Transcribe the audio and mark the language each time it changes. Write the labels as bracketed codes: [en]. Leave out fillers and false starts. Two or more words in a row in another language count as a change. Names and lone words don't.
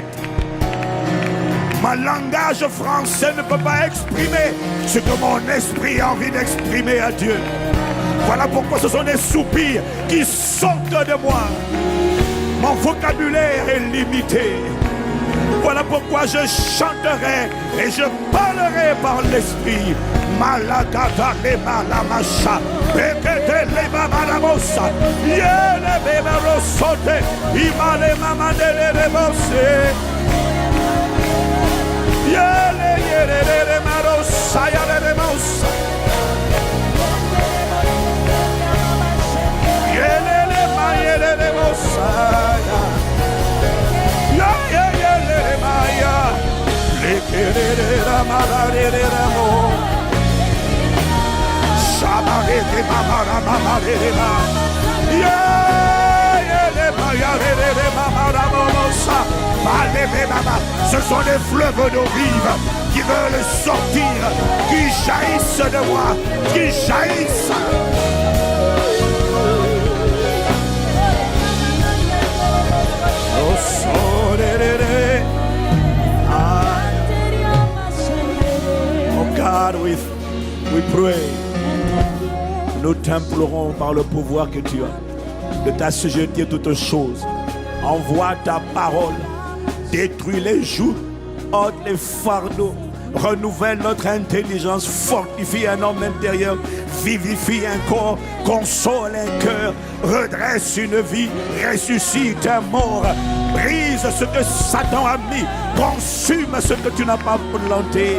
[fr] Mon langage français ne peut pas exprimer ce que mon esprit a envie d'exprimer à Dieu. Voilà pourquoi ce sont des soupirs qui sortent de moi. Mon vocabulaire est limité. Voilà pourquoi je chanterai et je parlerai par l'esprit. Malagata le malamasha, pekete le mamaramosa, yele beberosote, imale mamandele rebose, yele marosa, yele remosa, yele mayele remosa, yele maya, le querere la malare ramo. Ce sont des fleuves d'eau vive qui veulent sortir, qui jaillissent de moi, qui jaillissent. [en] Oh God, we pray. [fr] Nous t'implorons par le pouvoir que tu as de t'assujettir toutes choses. Envoie ta parole, détruis les joues, ôte les fardeaux, renouvelle notre intelligence, fortifie un homme intérieur, vivifie un corps, console un cœur, redresse une vie, ressuscite un mort, brise ce que Satan a mis, consume ce que tu n'as pas planté.